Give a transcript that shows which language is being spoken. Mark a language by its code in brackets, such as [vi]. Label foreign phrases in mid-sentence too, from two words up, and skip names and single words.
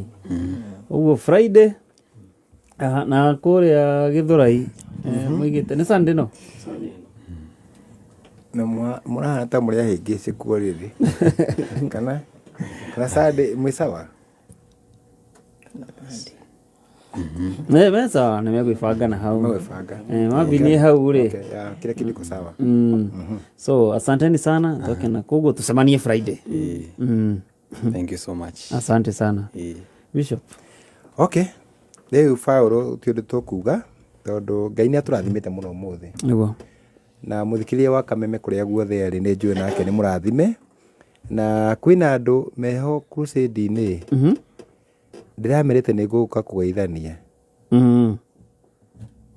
[ki] Ũguo Friday na kũrĩa Gĩthũrai mũigĩte nĩ Sunday no? Na mũrahana ta mũrĩa hĩngĩcĩ kuo rĩrĩ. Kana Sunday mwĩ sawa? Me sawa nĩ megwĩbanga na hau. Marvin nĩ hau rĩ. [sw] Kila kitu kiko sawa. So asanteni sana. [ki] Tokena koguo tusemanie Friday. [en] Thank you so much. [sw] Asante sana. Bishop. Okay. [ki] Rĩu Paulo ti ũndũ tũkuga tondũ Ngai nĩ atũrathimĩte mũno ũmũthĩ. Nĩguo. Na mũthikĩria wa Kameme kũrĩa guothe arĩ nĩ njũĩ nake nĩ mũrathime. Na kwĩna andũ meho crusade-inĩ. Ndĩramerĩte nĩ ngũka kũgeithania.